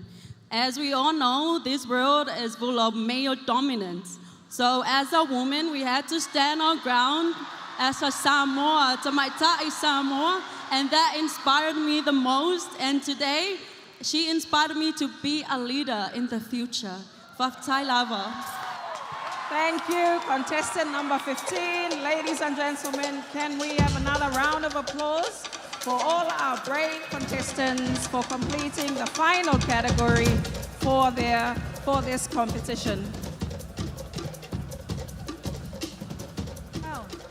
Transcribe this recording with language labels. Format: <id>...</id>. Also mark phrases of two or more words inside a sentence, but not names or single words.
<en>As we all know, this world is full of male dominance. So as a woman, we had to stand our ground as a Samoa,</en> <sm>Tamaitai Samoa,</sm> <en>and that inspired me the most. And today, she inspired me to be a leader in the future.</en> <sm>Whaftai lava.</sm> <en>Thank you, contestant number 15. Ladies and gentlemen, can we have another round of applause for all our brave contestants for completing the final category for this competition. Oh.</en>